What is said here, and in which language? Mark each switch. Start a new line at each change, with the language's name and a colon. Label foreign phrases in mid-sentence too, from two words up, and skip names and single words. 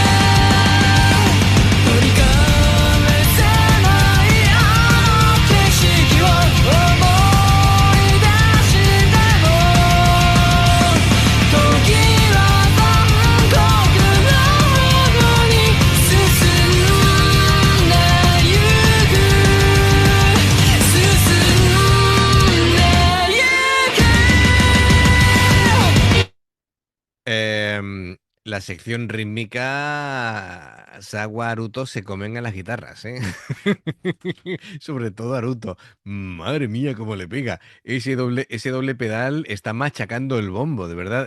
Japanese: 取り返せないあの景色を思い出しても時は残酷なほどに進んでゆく進んでゆく
Spanish: La sección rítmica, Sawa, Aruto se comen a las guitarras, ¿eh? Sobre todo Aruto. Madre mía, cómo le pega. Ese doble pedal está machacando el bombo, de verdad.